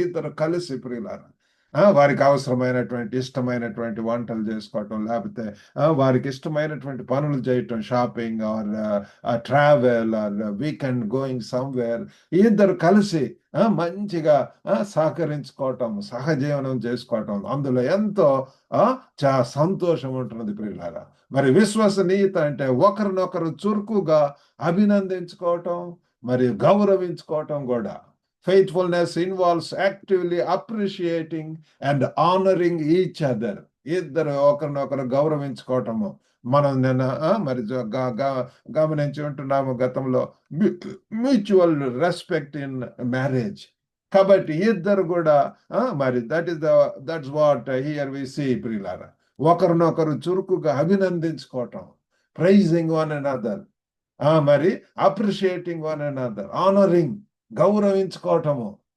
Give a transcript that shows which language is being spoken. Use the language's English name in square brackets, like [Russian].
[Telugu] ఇద్దరు కలిసి ప్రియులారా వారికి అవసరమైనటువంటి ఇష్టమైనటువంటి వంటలు చేసుకోవటం లేకపోతే వారికి ఇష్టమైనటువంటి పనులు చేయటం, [English] shopping or travel or weekend going somewhere, [Telugu] ఇద్దరు కలిసి మంచిగా సహకరించుకోవటం, సహజీవనం చేసుకోవటం, అందులో ఎంతో సంతోషం ఉంటున్నది ప్రియులారా. మరి విశ్వసనీయత అంటే ఒకరినొకరు చురుకుగా అభినందించుకోవటం మరియు గౌరవించుకోవటం కూడా. [English] Faithfulness involves actively appreciating and honoring each other. [Telugu] ఇద్దరు ఒకరినొకరు గౌరవించుకోవటము. మనం నిన్న మరి గమనించి ఉంటున్నాము గతంలో [English] Mutual respect in marriage. [Telugu] కాబట్టి ఇద్దరు కూడా మరి [English] that's what here we see [Telugu] ప్రియులారా. ఒకరినొకరు చురుకుగా అభినందించుకోవటం, [English] praising one another, [Telugu] మరి [English] appreciating one another, [Telugu] ఆనరింగ్ గౌరవించుకోవటము.